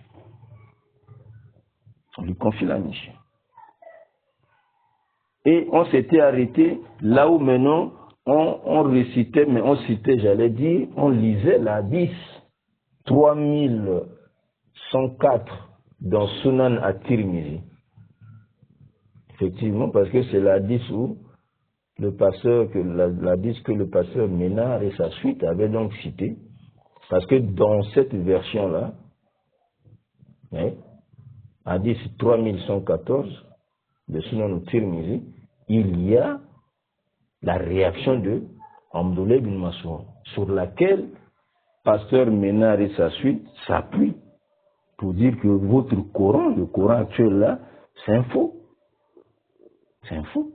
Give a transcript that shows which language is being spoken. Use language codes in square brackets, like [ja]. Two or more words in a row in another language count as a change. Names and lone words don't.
[fr] On lui confie la mission. Et on s'était arrêté là où maintenant on récitait, mais on citait, j'allais dire, on lisait la 10, 3104 dans Sunan at-Tirmizi. Effectivement, parce que c'est la 10 où le pasteur, que le pasteur Ménard et sa suite avaient donc cité. Parce que dans cette version-là, hadith 3114 de Sunan at-Tirmizi, il y a la réaction de Abdullah ibn Mas'ud, sur laquelle pasteur Ménard et sa suite s'appuient pour dire que votre Coran, le Coran actuel là, c'est un faux. C'est un faux.